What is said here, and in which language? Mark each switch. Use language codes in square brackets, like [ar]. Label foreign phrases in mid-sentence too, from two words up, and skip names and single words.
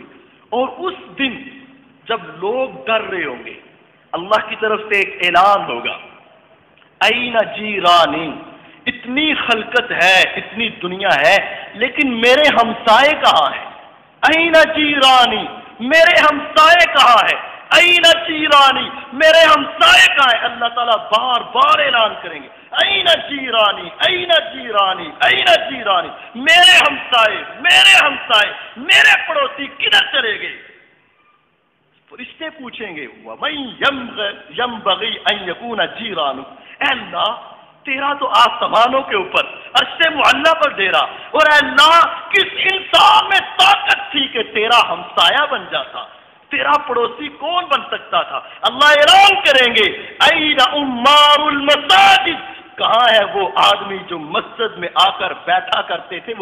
[ur] اور اس دن جب لوگ ڈر رہے ہوں گے، اللہ کی طرف سے ایک اعلان ہوگا، [ar] این جیرانی، [ur] اتنی خلقت ہے، اتنی دنیا ہے، لیکن میرے ہمسائے کہاں ہیں؟ [ar] این جیرانی، [ur] میرے ہمسائے کہاں ہے؟ [ar] این جیرانی، [ur] میرے ہمسائے کہاں ہے؟ اللہ تعالیٰ بار بار اعلان کریں گے، [ar] این جیرانی، این جیرانی، این جیرانی، [ur] میرے ہمسائے، میرے ہمسائے، میرے پڑوسی کدھر چلے گئے؟ فرشتے پوچھیں گے، [ar] وَمَن يَنبَغِي أَن يَكُونَ جِيرَانُ، [ur] اے اللہ تیرا تو آسمانوں کے اوپر عرش معلیٰ پر ڈیرا، اور اے اللہ کس انسان میں طاقت تھی کہ تیرا ہمسایہ بن جاتا؟ تیرا پڑوسی کون بن سکتا تھا؟ اللہ اعلان کریں گے، [ar] این عمار المساجد، [ur] کہاں ہے وہ آدمی جو مسجد میں آ کر بیٹھا کرتے تھے؟